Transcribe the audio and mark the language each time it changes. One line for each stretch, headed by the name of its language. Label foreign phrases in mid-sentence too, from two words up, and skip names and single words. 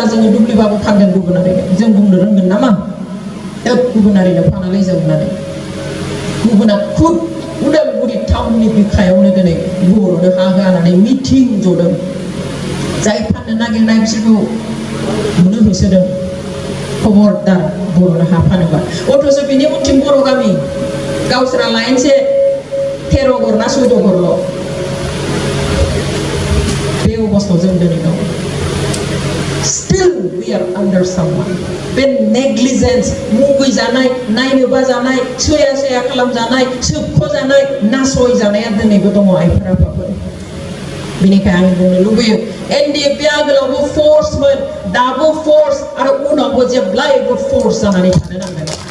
Bodo: जोङो दुब्लिबाबो फानगोन गुबुनारिनो जों बुंनो रोंगोन नामा गुबुनारिनो फानालै जों होननानै गुबुना खुद उदालगुरि टाउननि बिखायावनो दिनै बर'नो हा होनानै मिथिं जदों जाय फाननो नागिरनाय बिसोरखौ नुनो होसोदों खबरदार बर'नो हा फानोबा अथ'स' बिनि उनथिं बर' गामि गावसोरा लाइनसे 13 घर ना 14 घरल' बे अबस्थायाव जों दिनै दं
English: still we are under someone
Bodo: बे नेग्लिजेन्स मुगै जानाय नायनो बाजानाय सया सया खालामजानाय सोबख'जानाय नासयजानाया दिनैबो दङ आइफोर आफाफोर बेनिखायनो आं बुंनो लुबैयो एनडिएफबि आगोलावबो फर्समोन दाबो फर्स आरो उनावबो जेब्लायबो फर्स जानानै थानो नांगोन